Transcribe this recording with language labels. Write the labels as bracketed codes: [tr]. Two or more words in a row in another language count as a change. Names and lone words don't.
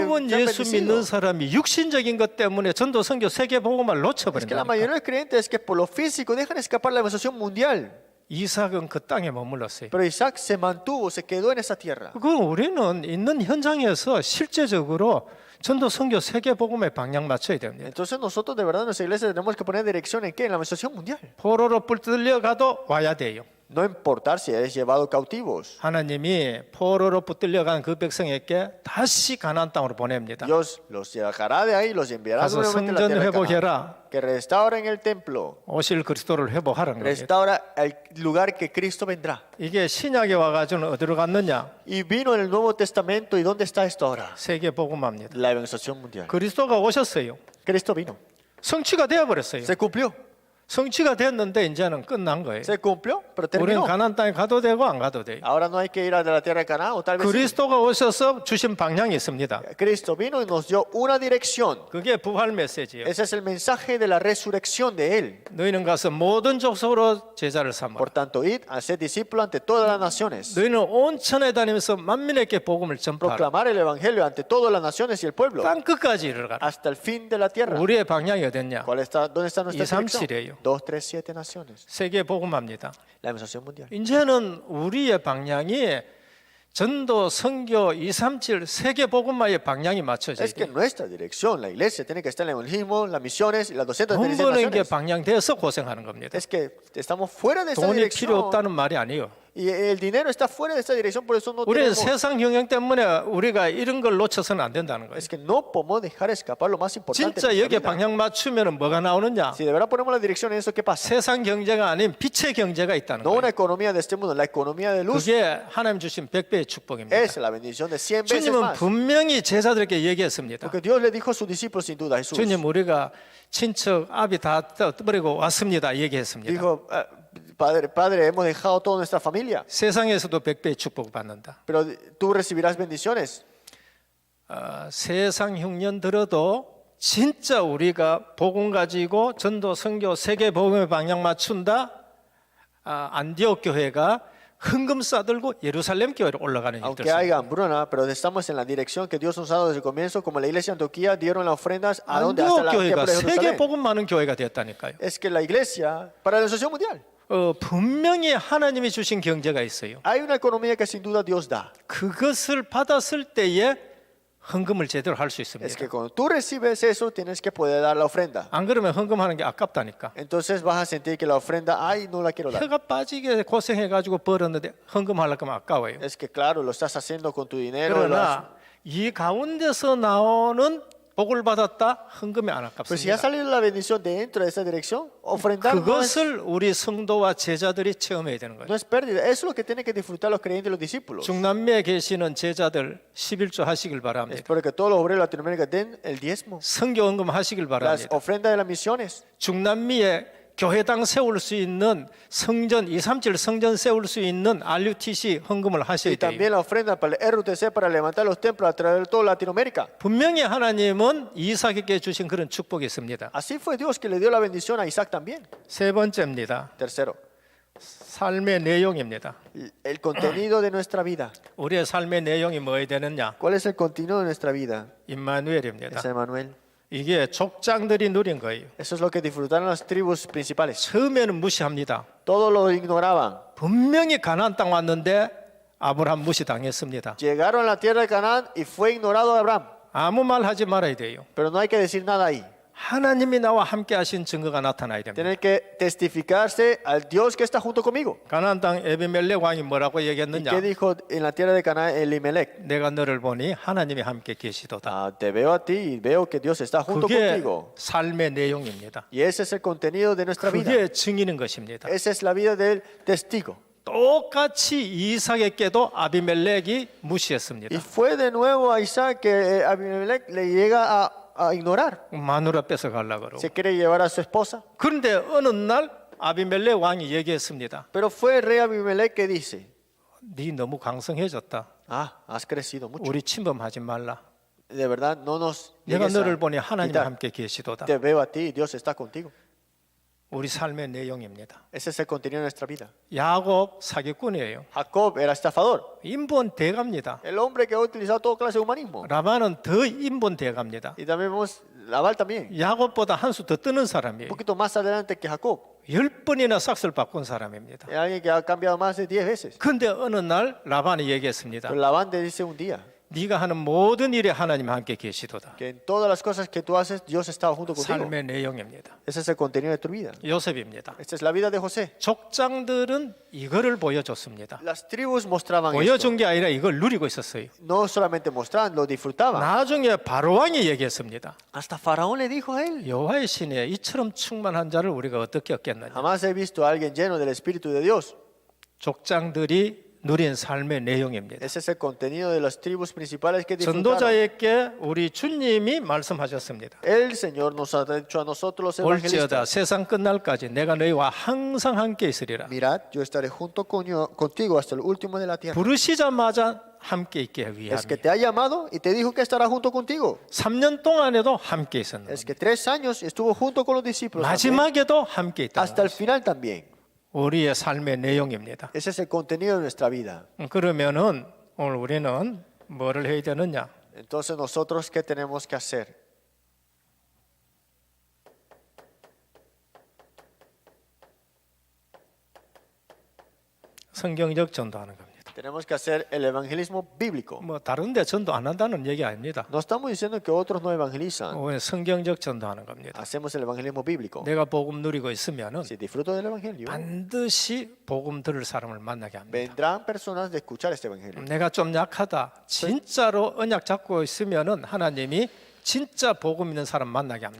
[ko] 대부분 [es] sean [ko] 예수 믿는 [es] bendecidos. [ko] 사람이 육신적인 것 때문에 전도 선교 세계 복음을 [es] Es que la [ko] 놓쳐버린다니까. [es] mayoría de los creyentes es que por lo físico dejan escapar la evangelización mundial. [ko] 이삭은 그 땅에 머물렀어요. [es] Pero Isaac se mantuvo, se quedó en esa tierra. [ko] 그 우리는 있는 현장에서 실제적으로 전도 선교 세계 복음에 방향 맞춰야 됩니다. [es] Entonces nosotros de verdad en nuestra iglesia tenemos que poner dirección en qué? En la evangelización mundial. [ko] 포로로 붙들려 가도 와야 돼요. [es] No importar si eres llevado cautivos. [ko] 하나님이 포로로 붙들려 간 그 백성에게 다시 가나안 땅으로 보냅니다. [es] Dios los sacará de ahí y los enviará [ko] 가서 [es] nuevamente a la [ko] 성전 [es] tierra de Canaán. [ko] 회복해라. [es] Que restauren el templo. [ko] 오실 그리스도를 회복하라는 겁니다. [es] Restaura el lugar que Cristo vendrá. [ko] 이게 신약에 와가지고 어디로 갔느냐? [es] Y vino en el Nuevo Testamento. ¿Y dónde está esto ahora? [ko] 세계 복음합니다. [es] La evangelización mundial. [ko] 그리스도가 오셨어요. [es] Cristo vino. [ko] 성취가 되어버렸어요. [es] Se cumplió. [ko] 성취가 됐는데 이제는 끝난 거예요. [es] Se cumplió, pero [ko] 우리는 [es] terminó. [ko] 가나안 땅에 가도 되고 안 가도 돼요. [es] Ahora no hay que ir a la tierra de Canaán, o tal vez sí. [ko] 그리스도가 오셔서 주신 방향이 있습니다. [es] Cristo vino y nos dio una dirección. [ko] 그게 부활 메시지예요. [es] Ese es el mensaje de la resurrección de Él. [ko] 너희는 가서 모든 족속으로 제자를 삼아. [es] Por tanto, id a ser discípulos ante todas las naciones. [ko] 너희는 온 천에 다니면서 만민에게 복음을 전파하라. [es] Proclamar el evangelio ante todas las naciones y el pueblo. [ko] 땅 끝까지 이르러가라. [es] Hasta el fin de la tierra. [ko] 우리의 방향이 어딨냐? [es] ¿Dónde está nuestra 2, 3, dirección? [ko] 7예요. [es] 2, 3, 7 naciones. [ko] 세계 복음합니다. [es] La evangelización mundial. [ko] 이제는 우리의 방향이 전도, 선교, 237 세계 복음화의 방향이 맞춰져야 [es] Es que [ko] 돼요. [es] nuestra dirección, la iglesia, tiene que estar en el evangelismo, las misiones y las [ko] 돈 236 버는 게 [es] naciones. [ko] 방향돼서 고생하는 겁니다. [es] Es que estamos fuera de esa [ko] 돈이 필요 [es] dirección. [ko] 없다는 말이 아니에요. [es] Y el dinero está fuera de esa dirección, por eso no [ko] 우리는 [es] tenemos. [ko] 세상 경영 때문에 우리가 이런 걸 놓쳐서는 안 된다는 거예요. [es] Es que no podemos dejar escapar lo más importante. [ko] 진짜 [es] de [ko] 여기에 [es] nuestra vida. [ko] 방향 맞추면 뭐가 나오느냐? [es] Si de verdad ponemos la dirección en eso, ¿qué pasa? [ko] 세상 경제가 아닌 빛의 경제가 있다는 [es] No una [ko] 거예요. [es] economía de este mundo, la economía de luz [ko] 그게 하나님 주신 100배의 축복입니다. [es] es la bendición de 100 veces [ko] 주님은 [es] más. [ko] 분명히 제자들에게 얘기했습니다. [es] Porque Dios le dijo a sus discípulos sin duda, Jesús. [ko] 주님 우리가 친척 아비 다 떠버리고 왔습니다. 얘기했습니다. [es] Dijo, Padre, hemos dejado toda nuestra familia, [ko] 세상에서도 100배의 축복을 받는다. [es] pero tú recibirás bendiciones. [ko] 세상 흉년 들어도 진짜 우리가 복음 가지고 전도 선교 세계 복음의 방향 맞춘다. 안디옥 교회가 헌금 싸들고 예루살렘 교회로 올라가는 일들. [es] Aunque haya hambruna, pero estamos en la dirección que Dios nos ha dado desde el comienzo, como la iglesia de Antioquía dieron las ofrendas a donde hasta [ko] 안디옥 [es] la [ko] 교회가 [es] templo de [ko] 세계 [es] Jerusalén. [ko] 복음 많은 교회가 되었다니까요. [es] Es que la iglesia, para la asociación mundial, [ko] 분명히 하나님이 주신 경제가 있어요. [es] hay una economía que sin duda Dios da. [ko] 그것을 받았을 때에 헌금을 제대로 할 수 [es] Es [ko] 있습니다. [es] que cuando tú recibes eso, tienes que poder dar la ofrenda. [ko] 안 그러면 헌금하는 게 아깝다니까. [es] Entonces vas a sentir que la ofrenda, ay, no la quiero dar. [ko] 해가 빠지게 고생해가지고 벌었는데 헌금하려고 하면 아까워요. [es] Es que claro, lo estás haciendo con tu dinero. [ko] 그러나 이 가운데서 나오는 복을 받았다 헌금이 안 [es] Pero si ha [ko] 아깝습니다. [es] salido la bendición dentro de esa dirección, ofrendar [ko] 그것을 우리 성도와 제자들이 체험해야 되는 [es] no [ko] 거예요. [es] es pérdida. Eso es lo que tienen que disfrutar los creyentes y los discípulos. [ko] 중남미에 계시는 제자들 11조 하시길 바랍니다. [es] Espero que todos los obreros de Latinoamérica den el diezmo, [ko] 선교 헌금 하시길 [es] las [ko] 바랍니다. [es] ofrendas de las misiones. [ko] 중남미에 교회당 세울 수 있는 성전 237 성전 세울 수 있는 RUTC 헌금을 하셔야 [es] Y [ko] 돼요. [es] también la ofrenda para el RUTC para levantar los templos a través de toda Latinoamérica. [ko] 분명히 하나님은 이삭에게 주신 그런 축복이 있습니다. [es] Así fue Dios que le dio la bendición a Isaac también. [ko] 세 번째입니다. [es] Tercero, [ko] 삶의 내용입니다. [es] el contenido de nuestra vida. [ko] 우리의 삶의 내용이 뭐야 되느냐? [es] ¿Cuál es el contenido de nuestra vida? [ko] 임마누엘입니다. [es] Es Emmanuel. [ko] 이게 족장들이 누린 거예요. [es] Eso es lo que disfrutaron las tribus principales. [ko] 처음에는 무시합니다. [es] Todos lo ignoraban. [ko] 분명히 가나안 땅 왔는데 아브라함 무시당했습니다. [es] Llegaron a la tierra de Canaán y fue ignorado Abraham. [ko] 아무 말 하지 말아야 돼요. [es] Pero no hay que decir nada ahí. [ko] 하나님이 나와 함께 하신 증거가 나타나야 됩니다. [es] Tiene que testificarse al Dios que está junto conmigo. [ko] 가나안 땅 에비멜렉 왕이 뭐라고 [es] ¿Y [ko] 얘기했느냐? [es] qué dijo en la tierra de Canaán Elimelech? [ko] 내가 너를 보니 하나님이 함께 계시도다. [es] Ah, te veo a ti y veo que Dios está junto [ko] 그게 [es] contigo. [ko] 삶의 내용입니다. [es] Y ese es el contenido de nuestra vida. [ko] 그게 증인인 것입니다. [es] Esa es la vida del testigo. [ko] 똑같이 이삭에게도 아비멜렉이 무시했습니다. [es] Y fue de nuevo a Isaac que Abimelech le llega a ignorar. [ko] 마누라 뺏어가려고 그러고. [es] Se quiere llevar a su esposa. [ko] 그런데 어느 날 아비멜렉 왕이 얘기했습니다. [es] Pero fue el rey Abimelech que dice, [ko] 네 너무 강성해졌다. [es] ah, has crecido mucho. [ko] 우리 침범하지 말라. [es] De verdad, no nos [ko] 내가 [es] llegues a [ko] 너를 보니 하나님이 [es] quitar. [ko] 함께 계시도다. [es] Te veo a ti y Dios está contigo. [ko] 우리 삶의 내용입니다. [es] Ese es el contenido de nuestra vida. [ko] 야곱 사기꾼이에요. [es] Jacob era estafador. [ko] 인본 대갑니다. [es] El hombre que ha utilizado toda clase de humanismo. [ko] 라반은 더 인본 대갑니다. [es] Y también vemos Labán también. [ko] 야곱보다 한 수 더 뜨는 [es] Un [ko] 사람이에요. [es] poquito más adelante que Jacob. [ko] 10번이나 삭스를 바꾼 사람입니다. [es] Es alguien que ha cambiado más de 10 veces. [ko] 그런데 어느 날 라반이 얘기했습니다. [es] Pero Labán te dice un día [ko] 네가 하는 모든 일에 하나님 함께 계시도다. [es] que en todas las cosas que tú haces, Dios está junto contigo. [ko] 삶의 내용입니다. [es] Ese es el contenido de tu vida. [ko] 요셉입니다. [es] Esta es la vida de José. [ko] 족장들은 이거를 보여줬습니다. [es] Las tribus mostraban esto. [ko] 보여준 게 아니라 이걸 누리고 있었어요. [es] No solamente mostraban, lo disfrutaban. [ko] 나중에 바로 왕이 얘기했습니다. [es] Hasta Faraón le dijo a él, [ko] 여호와의 신에 이처럼 충만한 자를 우리가 어떻게 얻겠느냐. [es] jamás he visto a alguien lleno del Espíritu de Dios. [ko] 족장들이 누린 삶의 내용입니다. [es] Ese es el contenido de las tribus principales que disfrutaron. [ko] 전도자에게 우리 주님이 말씀하셨습니다. [es] El Señor nos ha dicho a nosotros los [ko] 올지어다 [es] evangelistas, [ko] 세상 끝날까지 내가 너희와 항상 함께 있으리라. [es] mirad, yo estaré junto contigo hasta el último de la tierra. [ko] 부르시자마자 함께 있게 [es] Es que [ko] 위함이. [es] te ha llamado y te dijo que estará junto contigo. [ko] 3년 동안에도 함께 있었는 [es] Es que 3 años estuvo junto con los discípulos. también. [ko] 마지막에도 함께 있다. [es] Hasta el final también. [ko] 우리의 삶의 내용입니다. [es] Ese es el contenido de nuestra vida. [ko] 그러면은 오늘 우리는 뭐를 해야 되느냐? [es] Entonces nosotros, ¿qué tenemos que hacer? [ko] 성경적 전도하는 겁니다. [es] Tenemos que hacer el evangelismo bíblico. [ko] 뭐 다른 데 전도 안 한다는 얘기 아닙니다. [es] No estamos diciendo que otros no evangelizan. [ko] 오늘 성경적 전도하는 겁니다. [es] Hacemos el evangelismo bíblico. [ko] 내가 복음 누리고 있으면은 [es] Si disfruto del evangelio, [ko] 반드시 복음 들을 사람을 만나게 합니다. [es] vendrán personas de escuchar este evangelio. [ko] 내가 좀 약하다. 진짜로 언약 잡고 있으면은 하나님이 진짜 복음 있는 사람 만나게 합니다.